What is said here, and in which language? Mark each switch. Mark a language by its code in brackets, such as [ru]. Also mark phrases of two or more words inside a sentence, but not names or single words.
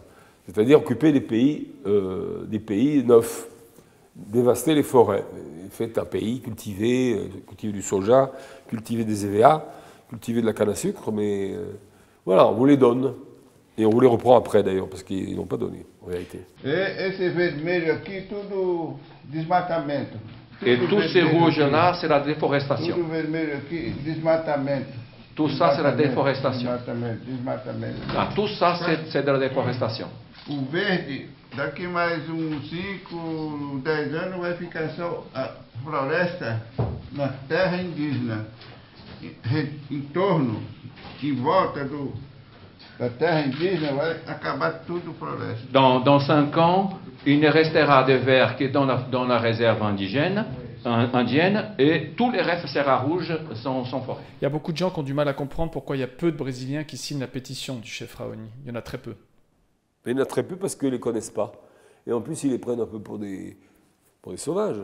[fr] C'est-à-dire occuper des pays neufs, dévaster les forêts. Faites un pays, cultiver du soja, cultiver des EVA, cultiver de la canne à sucre, mais voilà, on vous les donne. Et on vous les reprend après d'ailleurs, parce qu'ils n'ont pas donné, en réalité. [pt] Esse vermelho aqui, tudo desmatamento. [fr] Et tous ces rouges-là, c'est la déforestation. [pt] Tudo vermelho aqui, desmatamento. [fr] Tout ça, c'est la déforestation. [pt] Desmatamento. [fr] Ah, tout ça, c'est de la déforestation. [pt] O verde, daqui mais 5, 10 anos, vai ficar só a floresta na terra indígena. Em torno, em volta da terra indígena vai acabar tudo floresta. [fr] Dans 5 ans, il ne restera de vert que dans la réserve indienne, et tout le reste sera rouge sans forêt. Il y a beaucoup de gens qui ont du mal à comprendre pourquoi il y a peu de Brésiliens qui signent la pétition du chef Raoni. Il y en a très peu. Il y en a très peu parce qu'ils ne les connaissent pas. Et en plus, ils les prennent un peu pour des sauvages.